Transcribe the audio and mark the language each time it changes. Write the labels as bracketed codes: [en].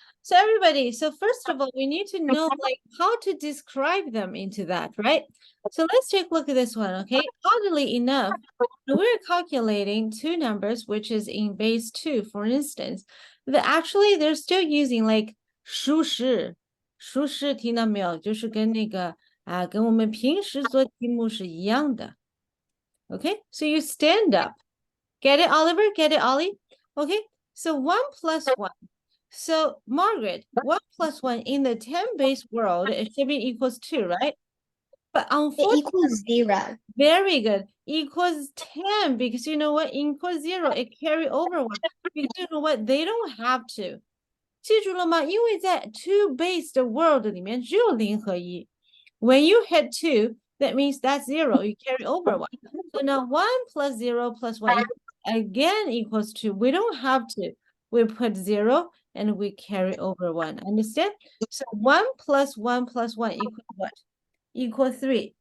[en] So everybody, so first of all, we need to know like how to describe them into that, right? So let's take a look at this one, okay? Oddly enough, when we're calculating two numbers, which is in base 2, for instance, actually they're still using like [zh] 数式，数式听到没有？就是跟那个跟我们平时做题目是一样的。 [en] Okay, so you stand up. Get it, Oliver? Get it, Ollie? Okay, so 1 plus 1. So Margaret, 1 plus 1 in the 10 base world, it should be equals 2, right? But It unfortunately, equals 0. very good. Equals 10 because you know what? Equals 0, it carry over 1. Because you know what? They don't have to. [zh] 记住了吗？因为在 [en] two base [zh] 的 [en] world [zh] 里面只有0和1。 [en] When you hit 2, that means that's 0. You carry over 1. So now 1 plus 0 plus 1 again equals 2. We don't have to. We put 0 and we carry over 1. Understand? So 1 plus 1 plus 1 equals what? Equals 3.